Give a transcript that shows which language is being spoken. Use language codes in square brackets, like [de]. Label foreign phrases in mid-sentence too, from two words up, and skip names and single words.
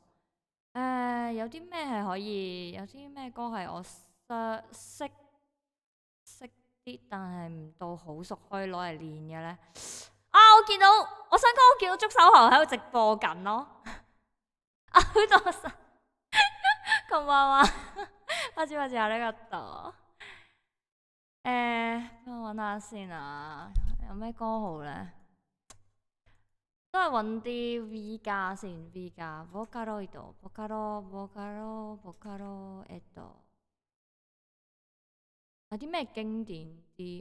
[yue] 有啲咩係可以？有啲咩歌係我識啲，但係唔到好熟，可以攞嚟練嘅咧？我想講我見到觸手猴喺度直播緊咯。好多謝， [ja] こんばんは。パチパチありがとう。 [yue] 我揾下先啊，有咩歌好咧？都係揾啲 V 加先 ，V 加 Vocaloid，Vocalo，有啲咩經典啲？